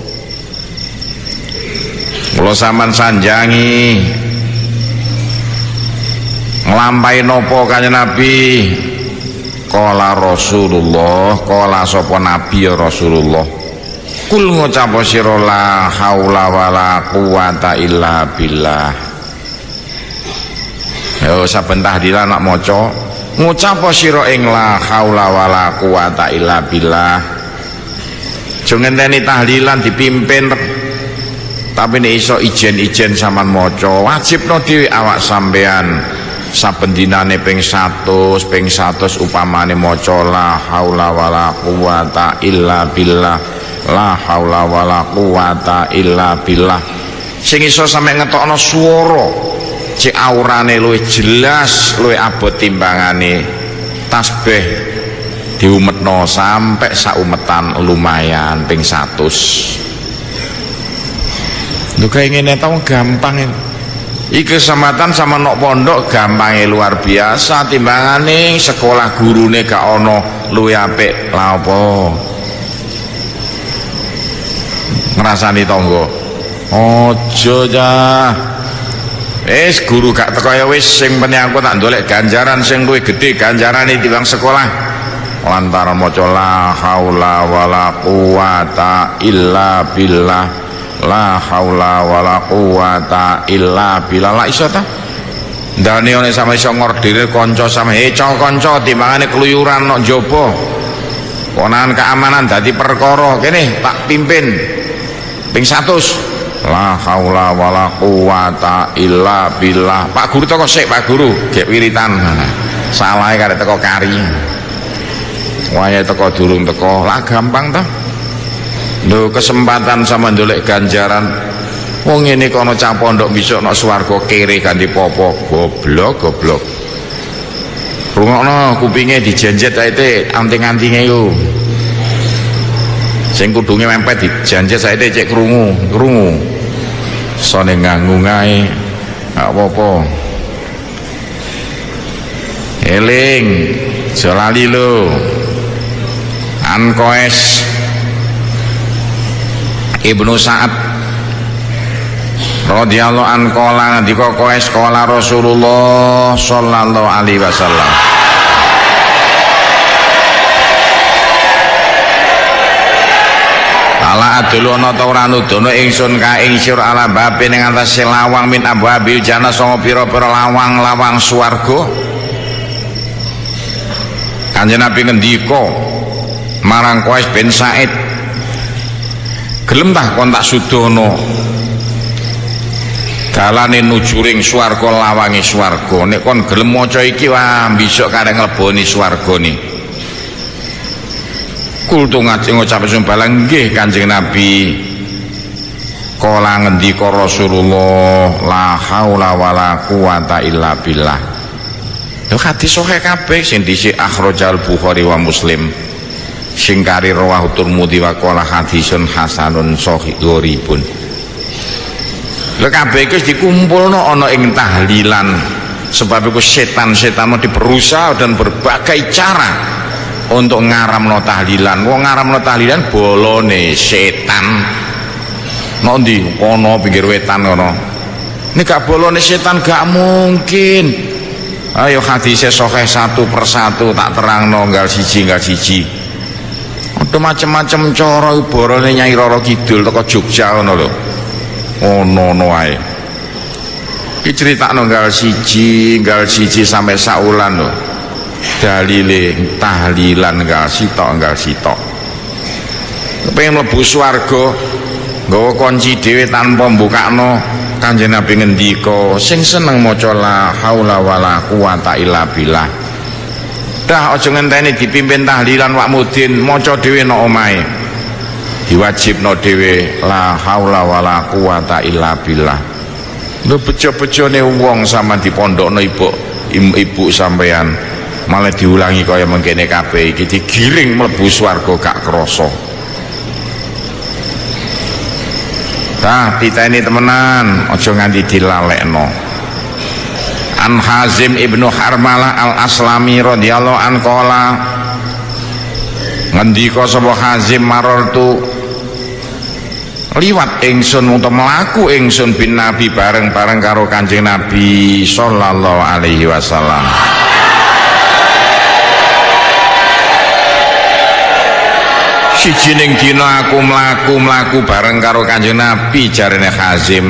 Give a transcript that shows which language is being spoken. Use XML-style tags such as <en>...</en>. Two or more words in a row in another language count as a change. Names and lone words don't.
<jv>Kula sampean sanjangi nglampahi napa Kanjeng Nabi?</jv> <ar>قال رسول الله، قال</ar> <jv>sapa Nabi</jv> <ar>يا رسول الله، قل</ar> <jv>ngucap sira</jv> <ar>لا حول ولا قوة إلا بالله.</ar> <jv>Yo saben tahlilan nak maca ngucap sira ing</jv> <ar>لا حول ولا قوة إلا بالله.</ar> <jv>Aja ngenteni tahlilan dipimpin, tapi nek iso ijen-ijen sampean maca, wajibno dhewe awak sampean saben dinane ping 100 upamane maca</jv> <ar>لا حول ولا قوة إلا بالله, لا حول ولا قوة إلا بالله.</ar> <jv>Sing iso sampe ngetokno swara cek aurane luwih jelas, luwih abot timbangane tasbih diumetno sampai saumetan lumayan ping 100. Lho kaya ngene ta gampang. iki kesempatan sama nok pondok gampangnya luar biasa timbangane sekolah gurune gak ono luwih apik. Lha apa ngrasani tangga aja dah wis guru gak teko ya wis sing penting aku tak ndolek ganjaran sing luwih gedhe ganjarane timbang sekolah lantaran maca</jv> <ar>لا حول ولا قوة إلا بالله لا حول ولا قوة إلا بالله.</ar> <jv>La iso ta ndane nek sampe iso ngordir kanca sampe kanca timbangane keluyuran nok njaba konangan keamanan dadi perkara kene tak pimpin ping 100</jv> <ar>لا حول ولا قوة إلا بالله.</ar> <jv>Pak guru teko sik Pak guru gek wiritan salahe karek teko kari wayahe teko durung teko lah gampang ta. Lho kesempatan sama ndolek ganjaran wong ngene kono cah pondok besok nok swarga kere ganti popo goblok goblok. Rungokno kupinge dijenjet ae anting-antinge yo. Sing kudunge mempet dijanjet saiki cek krungu. Sone nganggu ngae gak apa-apa. Eling jolali lho. Ankoes Ibnu Sa'ad</jv> <ar>رضي الله عن قال</ar> <jv>ngendika koes</jv> <ar>قال رسول الله صلى الله عليه وسلم ألا أدلك</ar> <jv>ana ta ora nudono ingsun ka ing sira ala babe ning atase lawang</jv> <ar>من أبواب الجنة</ar> <jv>sanga pira-pira lawang-lawang swarga. Kanjeng Nabi ngendika marang Qais bin Sa'id gelem tah kon tak sudono dalane nuju ring swarga lawange swarga nek kon gelem maca iki wah besok kareng ngleboni swargane. Kultu ngucap sumbalang nggih Kanjeng Nabi.</jv> <ar>قال ngendika رسول الله لا حول ولا قوة إلا بالله.</ar> <jv>Lho hadis sahih kabeh sing dhisik</jv> <ar>أخرجه البخاري ومسلم</ar> <jv>sing kari</jv> <ar>رواه الترمذي وقال حديث حسن صحيح.</ar> <jv>Lha kabeh iki dikumpulno ana ing tahlilan sebab iku setan-setan</jv> <id>berusaha dan berbagai cara untuk</id> <jv>ngaramno tahlilan. Wong ngaramno tahlilan bolone setan nok ndi kono pinggir wetan kono. Nek gak bolone setan gak mungkin. Ayo hadise sahih satu persatu tak terangno nggal siji.</jv> <id>Ada macam-macam cara</id> <jv>borone Nyai Roro Kidul teko Jogja ngono lho. Ono wae. Iki critakno nggal siji sampai saulan lho. Dalile tahlilan nggal sitok. Kepengin mlebu swarga nggawa kunci dhewe tanpa mbukakno. Kanjeng Nabi ngendika sing seneng maca</jv> <ar>لا حول ولا قوة إلا بالله.</ar> <jv>Dah aja ngenteni dipimpin tahlilan wak mudin maca dhewe nang omahe. Diwajibno dhewe</jv> <ar>لا حول ولا قوة إلا بالله.</ar> <jv>Lho bejo-bejone wong sama dipondokno ibu sampean malah diulangi kaya mengkene kabeh iki digiring mlebu swarga gak krasa. Tah titeni temenan aja nganti dilalekno.</jv> <ar>عن حازم بن حرملة الأسلمي رضي الله عنه قال</ar> <jv>ngendika sapa Hazim marartu liwat ingsun utawa mlaku ingsun bin Nabi bareng-bareng karo Kanjeng Nabi</jv> <ar>صلى الله عليه وسلم.</ar> <jv>Siji ning dina aku mlaku bareng karo Kanjeng Nabi jarene Hazim.</jv>